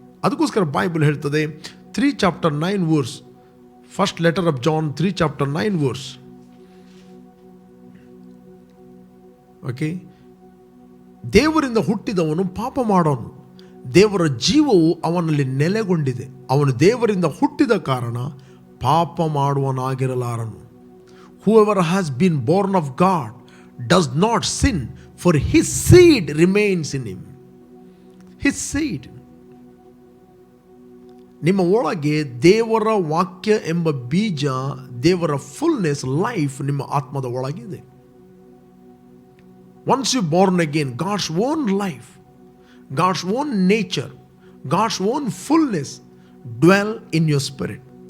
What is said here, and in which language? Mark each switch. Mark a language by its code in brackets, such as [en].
[kn] ಅದಕ್ಕೋಸ್ಕರ ಬೈಬಲ್ ಹೇಳ್ತದೆ 3:9. First letter of John 3:9. Okay, ದೇವರಿಂದ ಹುಟ್ಟಿದವನು ಪಾಪ ಮಾಡೋನು, ದೇವರ ಜೀವವು ಅವನಲ್ಲಿ ನೆಲೆಗೊಂಡಿದೆ. ಅವನು ದೇವರಿಂದ ಹುಟ್ಟಿದ ಕಾರಣ ಪಾಪ ಮಾಡುವನಾಗಿರಲಾರನು. [en] Whoever has been born of God does not sin, for his seed remains in him. His seed. [kn] ನಿಮ್ಮ ಒಳಗೆ ದೇವರ ವಾಕ್ಯ ಎಂಬ ಬೀಜ, ದೇವರ ಫುಲ್ನೆಸ್, ಲೈಫ್ ನಿಮ್ಮ ಆತ್ಮದ ಒಳಗಿದೆ. [en] Once you born again, God's own life, God's own nature, God's own fullness dwell in your spirit.